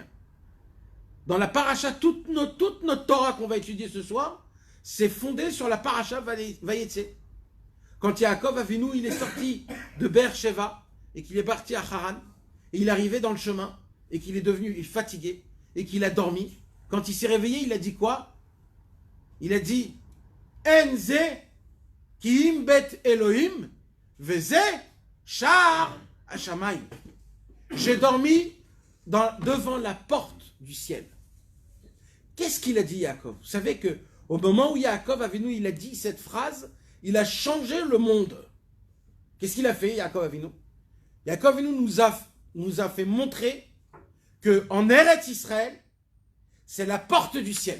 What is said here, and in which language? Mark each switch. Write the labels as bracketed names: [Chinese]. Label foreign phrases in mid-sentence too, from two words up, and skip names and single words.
[French] Dans la paracha, toute notre Torah qu'on va étudier ce soir, c'est fondé sur la paracha Vayetse. Quand Yaakov Avinu, il est sorti de Beer-Sheva et qu'il est parti à Haran, et il arrivait dans le chemin, et qu'il est devenu fatigué, et qu'il a dormi. Quand il s'est réveillé, il a dit quoi? Il a dit [Hebrew] אין זה כי אם בית אלהים וזה שער השמים. [French] J'ai dormi devant la porte du ciel. Qu'est-ce qu'il a dit, Yaakov? Vous savez que au moment où Yaakov Avinu, il a dit cette phrase, il a changé le monde. Qu'est-ce qu'il a fait, Yaakov Avinu? Yaakov Avinu nous a fait montrer qu'en Eretz Israël, c'est la porte du ciel.